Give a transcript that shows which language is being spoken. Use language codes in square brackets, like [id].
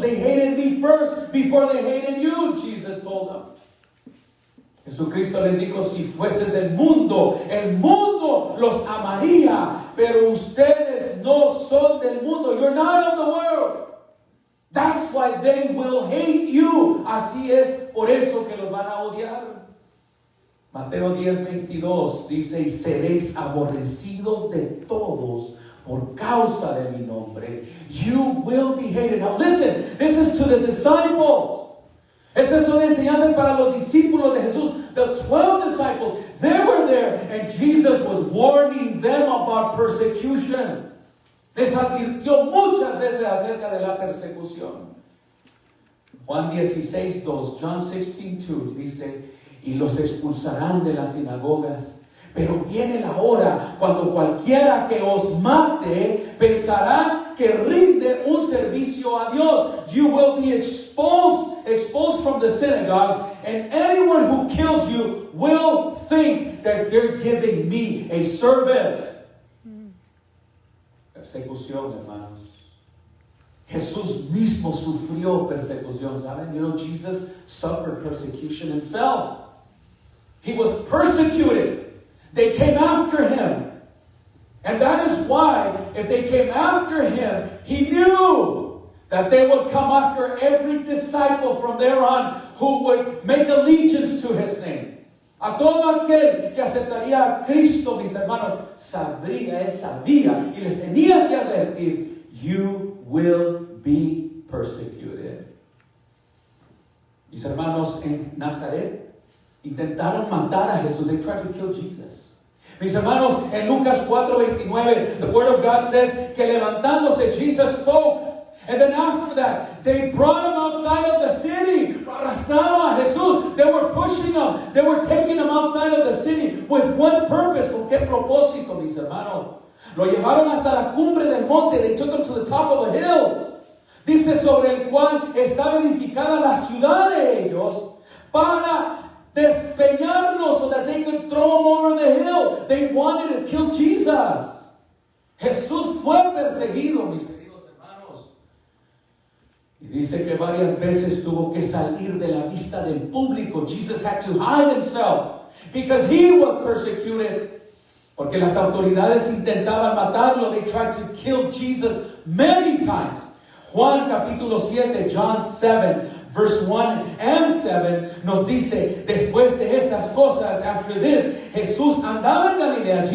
[en] They hated me first before they hated you, Jesus told them. [es] Jesucristo les dijo, si fueses el mundo los amaría, pero ustedes no son del mundo. [en] You're not of the world. That's why they will hate you. [es] Así es, por eso que los van a odiar. Mateo 10, 22 dice, y seréis aborrecidos de todos por causa de mi nombre. [en] You will be hated. Now listen, this is to the disciples. [es] Estas son enseñanzas para los discípulos de Jesús. [en] The 12 disciples, they were there, and Jesus was warning them about persecution. [es] Les advirtió muchas veces acerca de la persecución. Juan 16, 2, John 16, 2 dice, y los expulsarán de las sinagogas. Pero viene la hora cuando cualquiera que os mate pensará que rinde un servicio a Dios. [en] You will be exposed from the synagogues, and anyone who kills you will think that they're giving me a service. [es] Persecución, hermanos. Jesús mismo sufrió persecución, ¿saben? [en] You know, Jesus suffered persecution himself. He was persecuted. They came after him. And that is why, if they came after him, he knew that they would come after every disciple from there on who would make allegiance to his name. [es] A todo aquel que aceptaría a Cristo, mis hermanos, él sabía y les tenía que advertir, [en] you will be persecuted. [es] Mis hermanos, en Nazaret, Intentaron matar a Jesús. [en] They tried to kill Jesus. [es] Mis hermanos, en Lucas 4:29, [en] the Word of God says [es] que levantándose, [en] Jesus spoke. And then after that, they brought him outside of the city. [es] Arrastraron a Jesús. [en] They were pushing him. They were taking him outside of the city. With what purpose? [es] ¿Con qué propósito, mis hermanos? Lo llevaron hasta la cumbre del monte. [en] They took him to the top of a hill. [es] Dice, sobre el cual estaba edificada la ciudad de ellos, para despeñarlo [en] so that they could throw him over the hill. They wanted to kill Jesus. [es] Jesús fue perseguido, mis queridos hermanos. Y dice que varias veces tuvo que salir de la vista del público. [en] Jesus had to hide himself because he was persecuted. [es] Porque las autoridades intentaban matarlo. [en] They tried to kill Jesus many times. [es] Juan capítulo 7, John 7, [en] verse 1 and 7 [es] nos dice, después de estas cosas, [en] after this, [es] Jesús andaba en Galilea.